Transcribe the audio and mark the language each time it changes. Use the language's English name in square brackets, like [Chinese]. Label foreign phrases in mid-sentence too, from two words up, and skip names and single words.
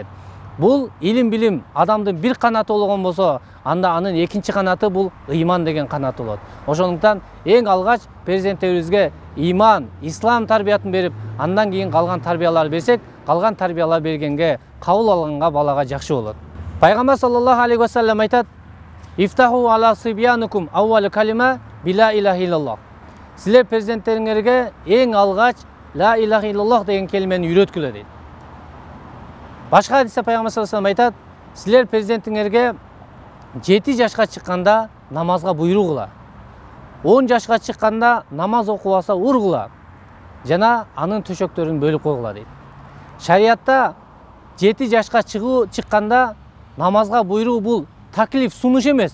[Kyrgyz] Бул илим, билим адамдын бир канаты болгон болсо, анда анын экинчи канаты бул ыйман деген канаты болот. Ошондуктан эң алгач перзенттерибизге ыйман, ислам тарбиятын берип, андан кийин калган тарбиялар берсек, калган тарбиялар бергенге, кабыл алганга балага жакшы болот. [Arabic] Пайгамбар صلى الله عليه وسلم айтат, افتحوا على صبيانكم أول كلمة بلا إله إلا الله. [Kyrgyz] Силер перзенттериңерге эң алгач [Arabic] لا إله إلا الله [Kyrgyz] деген келмени үйрөткүлө дейт. Башка хадисте Пайгамбар [Arabic] صلى الله عليه وسلم [Kyrgyz] айтат, силер перзентиңерге 7 жашка чыкканда намазга буйругула. 10 жашка чыкканда намаз окубаса ургула. Жана анын төшөктөрүн бөлүп койгула дейт. Шариатта 7 жашка чыкканда намазга буйруу бул таклиф, сунуш эмес.